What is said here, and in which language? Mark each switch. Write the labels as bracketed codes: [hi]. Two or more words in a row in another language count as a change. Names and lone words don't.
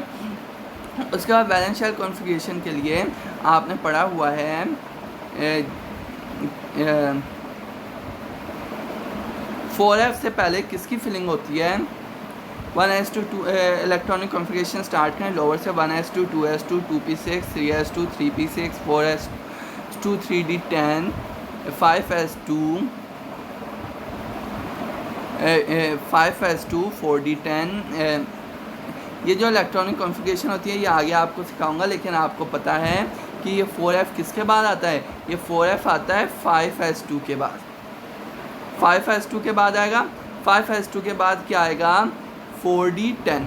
[hi] उसके बाद वैलेंस शेल कॉन्फ़िगरेशन के लिए आपने पढ़ा हुआ है 4F से पहले किसकी फिलिंग होती है. 1s2 इलेक्ट्रॉनिक कॉन्फ़िगरेशन स्टार्ट करें लोअर से [en] 1s2 2s2 2p6 3s2 3p6 4s2 3d10 5s2 5s2 4d10. [hi] ये जो इलेक्ट्रॉनिक कॉन्फ़िगरेशन होती है ये आगे आपको सिखाऊंगा, लेकिन आपको पता है कि ये 4F किसके बाद आता है. ये 4F आता है 5s2 के बाद. 5s2 के बाद आएगा. 5s2 के बाद क्या आएगा 4d10.